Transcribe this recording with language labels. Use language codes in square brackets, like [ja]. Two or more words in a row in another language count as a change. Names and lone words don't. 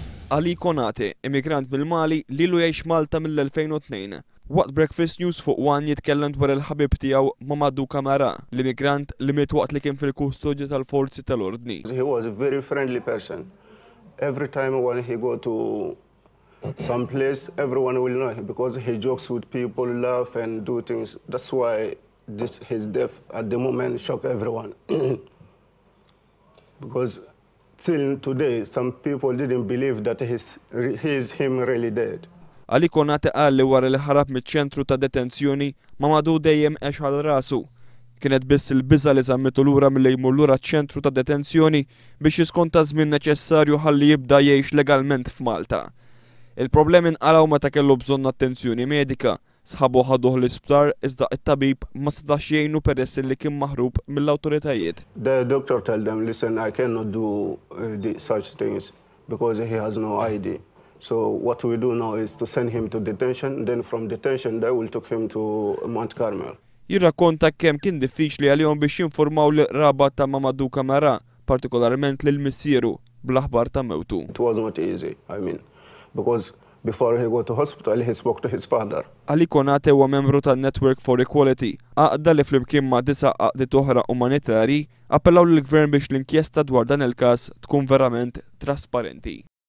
[mt] Ali Konate, immigrant mill-Mali li lu jgħix Malta mill-2002. Waqt Breakfast News fuq One jitkellem dwar il-ħabib tiegħu Mamadou Camara, l-immigrant li miet waqt li kien fil-kustodju tal-forzi tal-ordni. [en] He was a very friendly person. Every time when he go to some place, everyone will know him because he jokes with people, laugh and do things. That's why his death at the moment shocked everyone. Because till today, some people didn't believe that he's him really dead. [mt] Ali Konate qal li wara li ħarab miċ-ċentru ta' detenzjoni Mamadou dejjem għex rasu. Kienet biss il-biża li żammitu lura milli jmur lura ċ-ċentru ta' detenzjoni biex jiskonta żmien neċessarju ħalli jibda jgħix legalment f'Malta. Il-problemi nqalgħu meta kellu bżonn attenzjoni medika. Sħabu ħaduh l-isptar iżda it-tabib ma setax jgħinu peress li kien maħrub mill-awtoritajiet. [en] The doctor told them, listen, I cannot do such things because he has no ID. So what we do now is to send him to detention, then from detention they will take him to Mount Carmel. [mt] Jirrakkonta kemm kien diffiċli għalihom biex jinformaw l-qraba ta' Mamadou Camara, partikolarment lil missieru bl-aħbar ta' mewtu. [en] It was not easy, because before he go to hospital, he spoke to his father. [mt] Ali Konate huwa membru tan-Network for Equality, għaqda li flimkien ma' 9 għaqdiet oħra umanitarji appellaw lill-gvern biex l-inkjesta dwar dan il-każ tkun verament trasparenti.